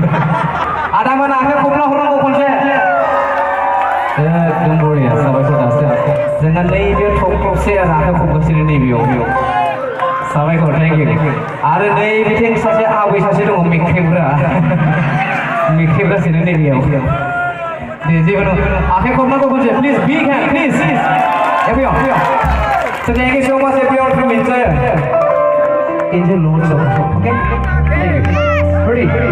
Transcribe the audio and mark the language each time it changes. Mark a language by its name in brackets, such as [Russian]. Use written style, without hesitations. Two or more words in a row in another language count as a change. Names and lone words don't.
[Bodo] आदामोन आखाइ खबना हरनांगौ खनसे एकदम बरिया साबायखर दासो जोंहा नैबे थख्रबसे आखाइ खबगासिनो नैबेयाव साबायखर [English] thank you [Bodo] आरो नैबेथिं सासे आबै सासे दङ मेख्रेबगासिनो नैबेयाव दे जेबो नङा आखाइ खबनांगौ खनसे [English] please big hand please everyone so thank you so much everyone from enjoy loads of okay ready